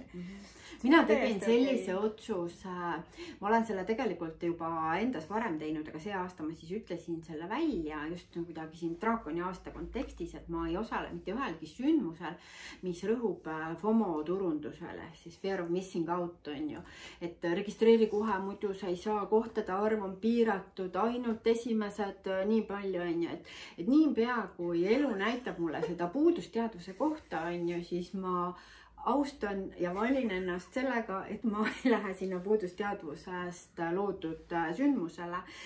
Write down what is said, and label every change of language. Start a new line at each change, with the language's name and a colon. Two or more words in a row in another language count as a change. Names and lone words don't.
Estonian: Mina tegin sellise otsuse, ma olen selle tegelikult juba endas varem teinud, aga see aasta ma siis ütlesin selle välja just kuidagi siin draakoni aasta kontekstis, et ma ei osale mitte ühelgi sündmusel, mis rõhub FOMO turundusele, siis
English: fear of missing out
Estonian: on ju. Et registreeri kohe, muidu sa ei saa, kohtade arv on piiratud, ainult esimesed nii palju on ju. Et niipea, kui elu näitab mulle seda puudusteadvuse kohta on ju, siis ma austan ja valin ennast sellega, et ma ei lähe sinna puudusteadvusest loodud sündmusele.